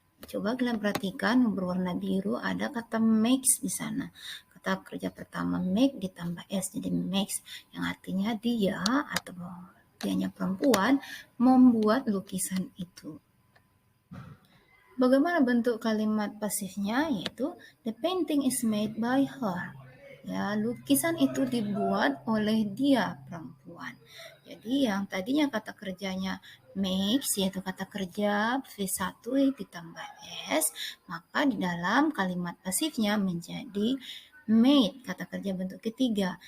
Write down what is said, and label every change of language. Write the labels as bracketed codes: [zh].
[id] Coba kalian perhatikan berwarna biru ada kata makes di sana. Kata kerja pertama make ditambah s jadi makes, yang artinya dia atau dianya perempuan membuat lukisan itu. Bagaimana bentuk kalimat pasifnya? Yaitu [en] the painting is made by her. [id] Ya, lukisan itu dibuat oleh dia perempuan. Jadi yang tadinya kata kerjanya makes yaitu kata kerja V1 ditambah S, maka di dalam kalimat pasifnya menjadi made, kata kerja bentuk ketiga.